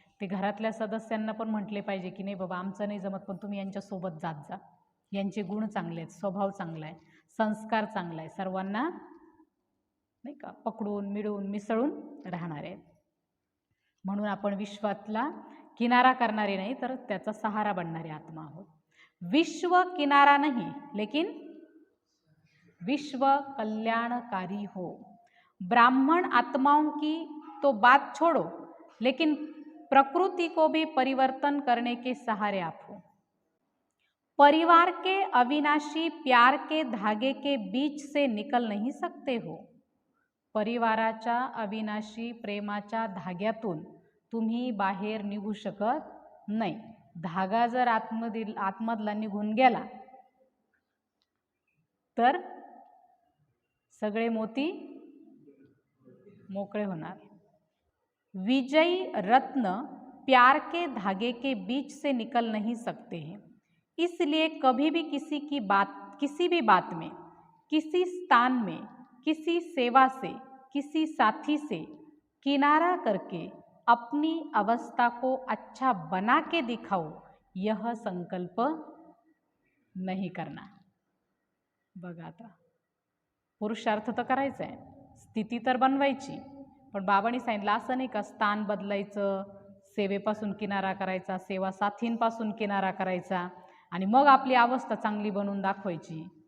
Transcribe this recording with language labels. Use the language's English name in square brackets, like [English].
[Marathi] ते घरातल्या सदस्यांना पण म्हटले पाहिजे की नाही बाबा आमचं नाही जमत, पण तुम्ही यांच्यासोबत जात जा, यांचे गुण चांगले आहेत, स्वभाव चांगला आहे, संस्कार चांगला आहे, सर्वांना नाही का पकडून मिळून मिसळून राहणार आहेत। म्हणून आपण विश्वातला किनारा करणारे नाही तर त्याचा सहारा बनणारे आत्मा आहोत। [Hindi] विश्व किनारा नहीं लेकिन विश्व कल्याणकारी हो। ब्राह्मण आत्माओं की तो बात छोड़ो, लेकिन प्रकृति को भी परिवर्तन करने के सहारे आप हो। परिवार के अविनाशी प्यार के धागे के बीच से निकल नहीं सकते हो. [Marathi] परिवाराच्या अविनाशी प्रेमाच्या धाग्यातून तुम्ही बाहेर निघू शकत नाही. धागा जर आतमधला निघून गेला तर सगळे मोती मोकळे होणार. [Hindi] विजयी रत्न प्यार के धागे के बीच से निकल नहीं सकते हैं. इसलिए कभी भी किसी भी बात में, किसी स्थान में, किसी सेवा से, किसी साथी से किनारा करके अपनी अवस्था को अच्छा बना के दिखाओ, यह संकल्प नहीं करना. [Marathi] बघा आता पुरुषार्थ तर करायचा आहे, स्थिती तर बनवायची, पण बाबांनी सांगितलं असं नाही का स्थान बदलायचं, सेवेपासून किनारा करायचा, सेवा साथींपासून किनारा करायचा आणि मग आपली अवस्था चांगली बनवून दाखवायची.